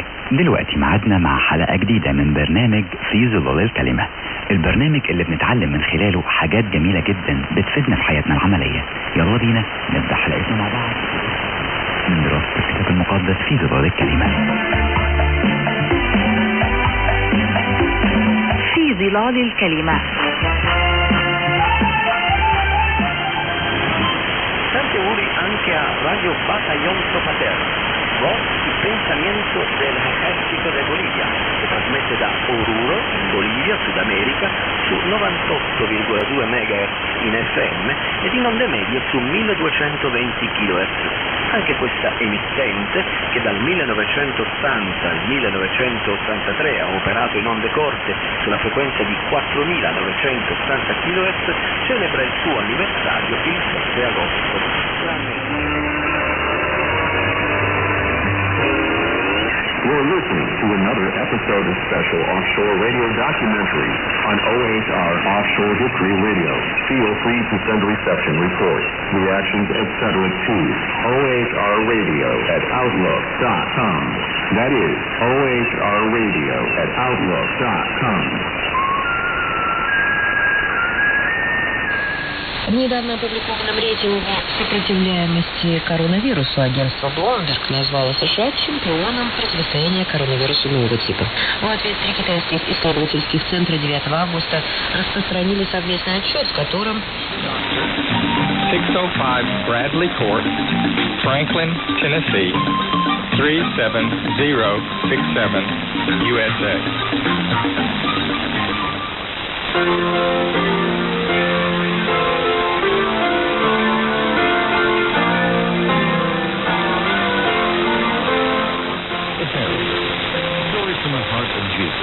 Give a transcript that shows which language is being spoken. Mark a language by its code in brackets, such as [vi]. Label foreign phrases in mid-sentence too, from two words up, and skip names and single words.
[ar] دلوقتي معادنا مع حلقة جديدة من برنامج في ظلال الكلمة، البرنامج اللي بنتعلم من خلاله حاجات جميلة جدا بتفيدنا في حياتنا العملية. يلا بينا نبدأ حلقتنا مع بعض من دراسة الكتاب المقدس في ظلال الكلمة. في ظلال الكلمة. [it] Tanti auguri anche a Radio Batallón Sopater, voz y pensamiento del ejército de Bolivia, che trasmette da Oruro, in Bolivia, Sud America, su 98,2 MHz in FM ed in onde medie su 1220 kHz. Anche questa emittente, che dal 1980 al 1983 ha operato in onde corte sulla frequenza di 4.980 kHz, celebra il suo anniversario il 7 agosto. [en] You're listening to another episode of special offshore radio documentary on OHR Offshore History Radio. Feel free to send reception reports, reactions, etc. to OHR Radio at Outlook.com. That is OHR Radio at Outlook.com. [ru] В недавно опубликованном рейтинге сопротивляемости коронавирусу агентство Bloomberg назвало США чемпионом противостояния коронавирусу нового типа. В ответ 3 китайских исследовательских центра 9 августа распространили совместный отчет, в котором [en] 605 Bradley Court, Franklin, Tennessee, 37067, USA. Stories from the heart of Jesus.